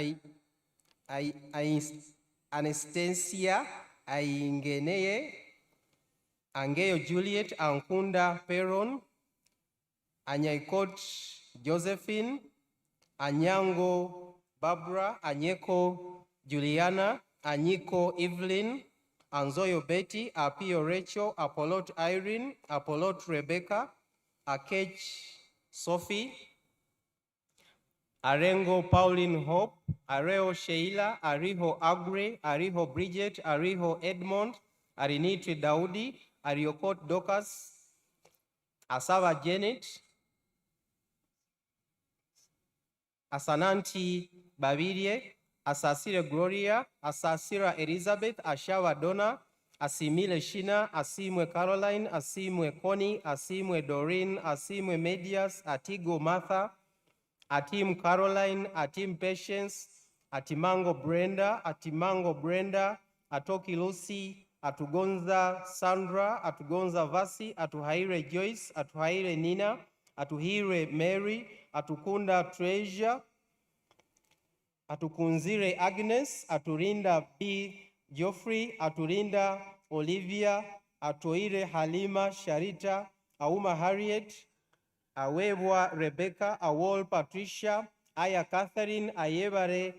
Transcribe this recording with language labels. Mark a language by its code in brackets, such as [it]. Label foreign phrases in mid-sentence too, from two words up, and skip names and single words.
[en] Anastasia Aingeneye, Angeyo Juliet, Ankunda Peron, Anyaikot Josephine, Anyango Barbara, Anyeko Juliana, Anyiko Evelyn, Anzoyo Betty, Apio Rachel, Apolot Irene, Apolot Rebecca, Akech Sophie, Arengo Pauline Hope, Areo Sheila, Ariho Agre, Ariho Bridget, Ariho Edmond, Arinitri Daudi, Ariokot Docas, Asava Janet, Asananti Babirie, Asasire Gloria, Asasira Elizabeth, Ashawa Donna, Asimile Shina, Asimwe Caroline, Asimwe Connie, Asimwe Doreen, Asimwe Medias, Atigo Martha, Atim Caroline, Atim Patience, Atimango Brenda, Atoki Lucy, Atugonza Sandra, Atugonza Vasi, Atuhaire Joyce, Atuhaire Nina, Atuhire Mary, Atukunda Treasure, Atukunzire Agnes, Aturinda B. Geoffrey, Aturinda Olivia, Atoire Halima Sharita, Auma Harriet, Awebwa Rebecca, Awol Patricia, Aya Catherine, Ayebare